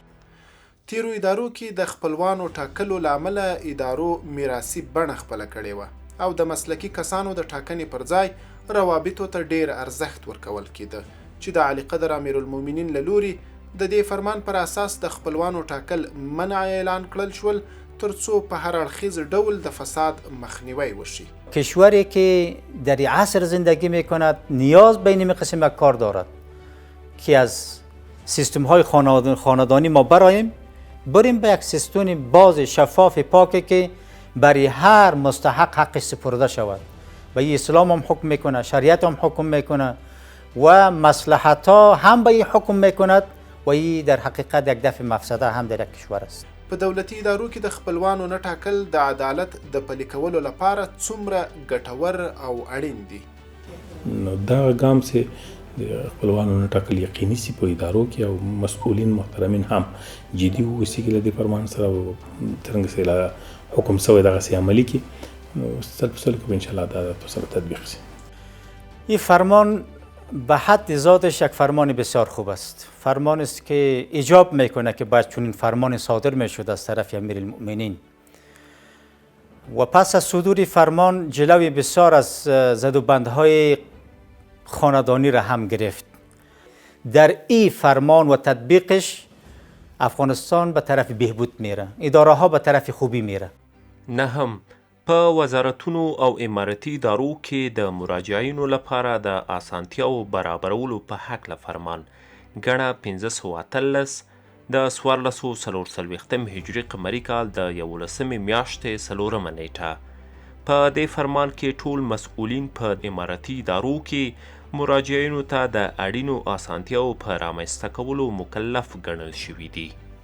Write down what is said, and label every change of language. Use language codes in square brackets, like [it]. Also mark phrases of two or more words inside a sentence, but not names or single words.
[ps] تیرو ادارو کې د خپلوانو ټاکلو له امله ادارو میراثي بڼه خپله کړې وه او د مسلکي کسانو د ټاکنې پر ځای روابطو ته ډېر ارزښت ورکول کېده چې د علي قدر امیرالمؤمنین له لوري د دې فرمان پر اساس د خپلوانو ټاکل منع اعلان کړل شول ترڅو په هر اړخیز ډول د فساد مخنیوی وشي. [fa] کشوری که در عصر زندگی میکند نیاز به این قسم کار دارد که از سیستم های خاندانی ما بریم به یک سیستم باز شفاف پاکی که برای هر مستحق حقش سپرده شود و این اسلام هم حکم میکنه، شریعت هم حکم میکنه و مصلحت ها هم به این حکم میکند و این در حقیقت یک دفع مفسده هم در یک کشور است. [ps] په دولتي ادارو کې د خپلوانو نه ټاکل د عدالت د پلي کولو لپاره څومره ګټور او اړین دي. نو دا ګام چې د خپلوانو نه ټاکل یقیني سي په ادارو کې او مسؤلین محترمین هم جدي واوسي چې له دې فرمان سره څرنګه چې حکم سوی دغسې عملي کړي نو سل په سلو کې به انشاءالله دا په سره تطبیق شي. [fa] این فرمان به حد ذاتش یک فرمان بسیار خوب است. فرمان است که ایجاب میکنه که باید چنین فرمان صادر میشد از طرف امیرالمؤمنین و پس از صدور فرمان جلوی بسیار از زدوبندهای خاندانی را هم گرفت. در این فرمان و تطبیقش افغانستان به طرف بهبود میره، اداره ها به طرف خوبی میره. [ps] نه هم په وزارتونو او امارتي ادارو کې د مراجعینو لپاره د اسانتیاو برابرولو په هکله فرمان ګڼه 1513 د 1440 هجري قمري کال د 11 میاشتې 4 نیټه په دې فرمان کې ټول مسؤلین په امارتي ادارو کې مراجعینو ته د اړینو اسانتیاو په رامنځته کولو مکلف ګڼل شوي دي.